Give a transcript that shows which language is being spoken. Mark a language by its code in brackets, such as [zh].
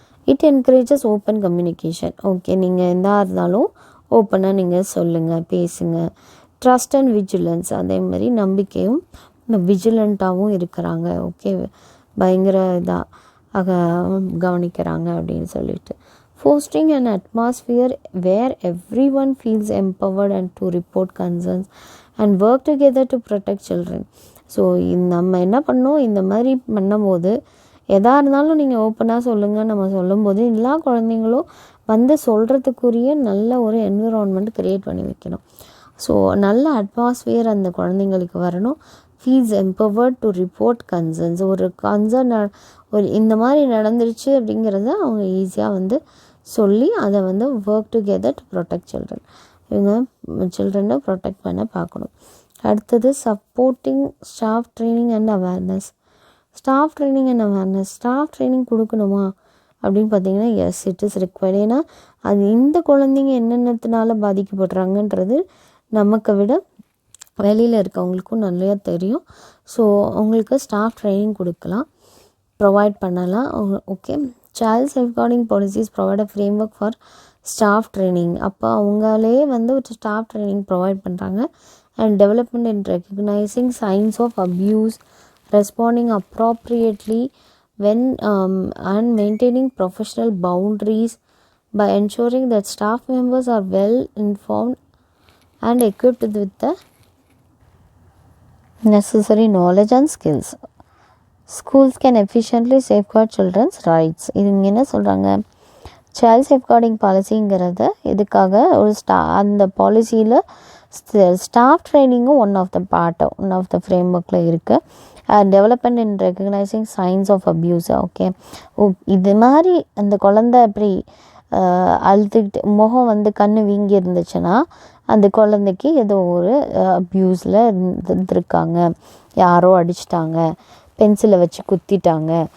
[en] It encourages open communication. [ta] Okay, நீங்கள் எதா இருந்தாலும் ஓப்பனாக நீங்கள் சொல்லுங்கள், பேசுங்க. [en] Trust and vigilance. [ta] அதே மாதிரி நம்பிக்கையும் விஜிலண்ட்டாகவும் இருக்கிறாங்க. ஓகே, பயங்கர இதாக கவனிக்கிறாங்க அப்படின்னு சொல்லிட்டு. [en] Fostering an atmosphere where everyone feels empowered and to report concerns and work together to protect children. [ta] So நம்ம என்ன பண்ணோம், இந்த மாதிரி பண்ணும்போது எதாக இருந்தாலும் நீங்கள் ஓப்பனாக சொல்லுங்கள். நம்ம சொல்லும்போது எல்லா குழந்தைங்களும் சொல்கிறதுக்குரிய நல்ல ஒரு என்விரான்மெண்ட் க்ரியேட் பண்ணி வைக்கணும். ஸோ நல்ல அட்மாஸ்பியர் அந்த குழந்தைங்களுக்கு வரணும். [en] Feels empowered to report concerns. [ta] ஒரு கன்சர்ன் இந்த மாதிரி நடந்துருச்சு அப்படிங்கிறத அவங்க ஈஸியாக சொல்லி அதை [en] Work together to protect children. [ta] இவங்க சில்ட்ரனை ப்ரொடெக்ட் பண்ண பார்க்கணும். அடுத்தது [en] Supporting staff training and awareness. [ta] Staff training கொடுக்கணுமா அப்படின்னு பார்த்தீங்கன்னா [en] Yes, it is required. [ta] ஏன்னா அது இந்த குழந்தைங்க என்னென்னத்தினால பாதிக்கப்படுறாங்கன்றது நமக்கு விட வெளியில் இருக்கவங்களுக்கும் நல்லா தெரியும். ஸோ அவங்களுக்கு ஸ்டாஃப் ட்ரைனிங் கொடுக்கலாம், ப்ரொவைட் பண்ணலாம். [en] Okay, child safeguarding policies provide a framework for staff training. [ta] அப்போ அவங்களே வந்து ஒரு ஸ்டாஃப் ட்ரைனிங் ப்ரொவைட் பண்ணுறாங்க. [en] And development in recognising signs of abuse, responding appropriately when and maintaining professional boundaries by ensuring that staff members are well informed and equipped with the necessary knowledge and skills. Schools can efficiently safeguard children's rights. [ta] இது என்ன சொல்கிறாங்க, child safeguarding பாலிசிங்கிறத இதுக்காக ஒரு அந்த பாலிசியில் staff ட்ரைனிங்கும் [en] one of the [ta] frame ஒர்க்கில் இருக்குது. [en] Development in recognising signs of abuse. [ta] Okay, இது மாதிரி அந்த குழந்தை அப்படி அழுதுகிட்டு முகம் வந்து கண்ணு வீங்கி இருந்துச்சுன்னா அந்த குழந்தைக்கு ஏதோ ஒரு அப்யூஸில் இருந்திருக்காங்க, யாரோ அடிச்சிட்டாங்க, பென்சிலை வச்சு குத்திட்டாங்க.